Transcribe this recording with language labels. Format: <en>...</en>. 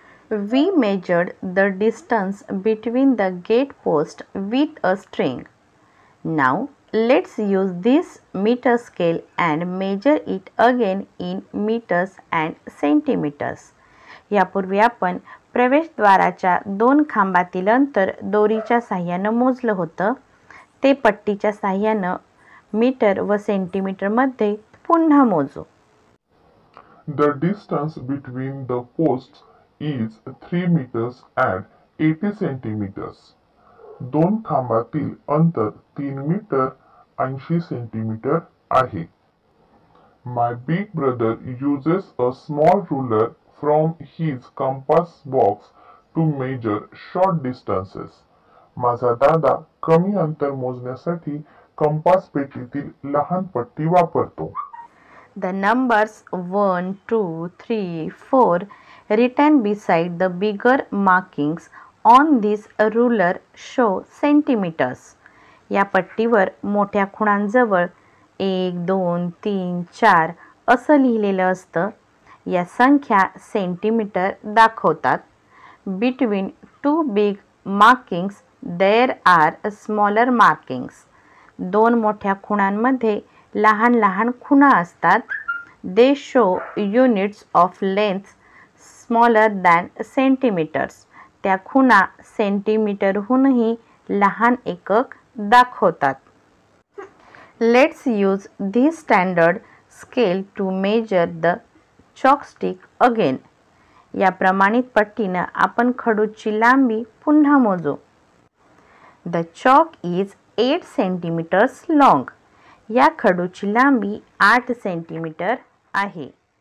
<en>We measured the distance between the gate post with a string. Now let's use this meter scale and measure it again in meters and centimeters.</en> <mr>यापूर्वी आपण प्रवेशद्वाराच्या 2 खांबातील अंतर दोरीच्या साहाय्यानं मोजलं होतं. ते पट्टीच्या साहाय्यानं मीटर व सेंटीमीटरमध्ये पुन्हा मोजू.</mr> <en>The distance between the posts is 3 meters and 80 centimeters.</en> <mr>2 खांबातील अंतर 3 मीटर 80 सेंटीमीटर आहे.</mr> <en>My big brother uses a small ruler from his compass box to measure short distances.</en> <mr>माझा दादा कमी अंतर मोजण्यासाठी कंपास पेटीतील लहान पट्टी वापरतो.</mr> <en>The numbers 1, 2, 3, 4 written beside the bigger markings on this ruler show centimeters.</en> <mr>या पट्टीवर मोठ्या खुणांजवळ 1, 2, 3, 4 असं लिहिलेलं असतं. या संख्या सेंटीमीटर दाखवतात.</mr> <en>Between two big markings there are smaller markings.</en> <mr>2 मोठ्या खुणांमध्ये लहान लहान खुणा असतात.</mr> <en>They show units of length smaller than centimeters.</en> <mr>त्या खुणा सेंटीमीटरहूनही लहान एकक दाखवतात.</mr> <en>Let's use this standard scale to measure the chalk stick again.</en> <mr>या प्रमाणित पट्टीनं आपण खडूची लांबी पुन्हा मोजू.</mr> <en>The chalk is 8 centimetres long.</en> <mr>या खडूची लांबी 8 सेंटीमीटर आहे.</mr>